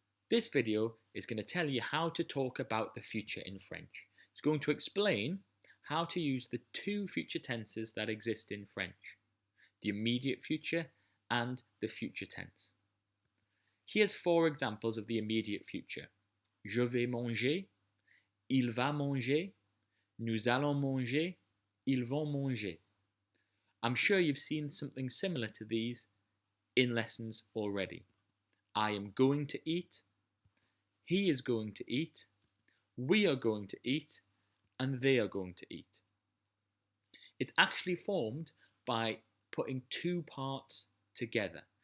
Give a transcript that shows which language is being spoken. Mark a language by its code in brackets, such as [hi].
[en] This video is going to tell you how to talk about the future in French. It's going to explain how to use the two future tenses that exist in French, the immediate future and the future tense. Here's 4 examples of the immediate future. [fr] Je vais manger, il va manger, nous allons manger, ils vont manger. [en] I'm sure you've seen something similar to these in lessons already. I am going to eat, he is going to eat, we are going to eat, and they are going to eat. It's actually formed by putting 2 parts together.